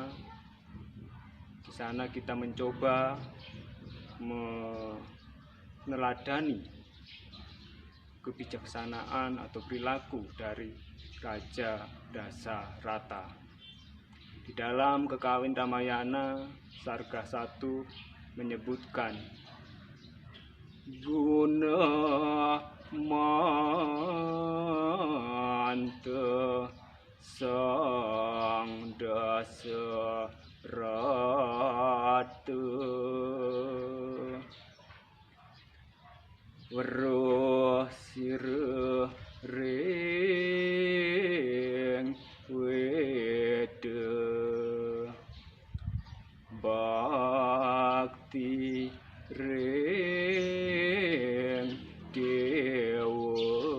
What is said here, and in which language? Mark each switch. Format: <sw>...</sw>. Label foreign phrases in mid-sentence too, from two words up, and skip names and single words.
<id>Di sana kita mencoba meneladani kebijaksanaan atau perilaku dari Raja Dasarata. Di dalam kekawin Ramayana, Sarga 1 menyebutkan,</id> <kaw>"Guna manta sang Dasarata weruh sireh ring weda bakti ring dewa</kaw>